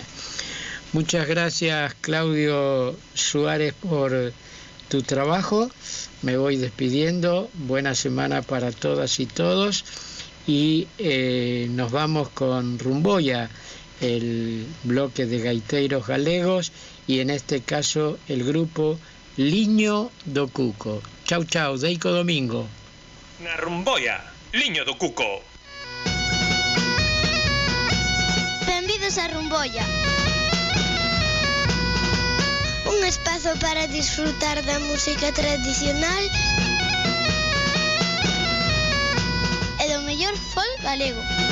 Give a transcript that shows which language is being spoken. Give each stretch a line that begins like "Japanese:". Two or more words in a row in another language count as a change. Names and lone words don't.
Spanish: Muchas gracias, Claudio Suárez, por tu trabajo. Me voy despidiendo. Buena semana para todas y todos. Y nos vamos con Rumboia, el bloque de gaiteiros galegos, y en este caso el grupo Liño do Cuco. Chau, chau, deico domingo.
Galician: Na Rumboia, Liño do Cuco. Benvidos a Rumboia. Un espazo para disfrutar da música tradicional e do mellor folk galego.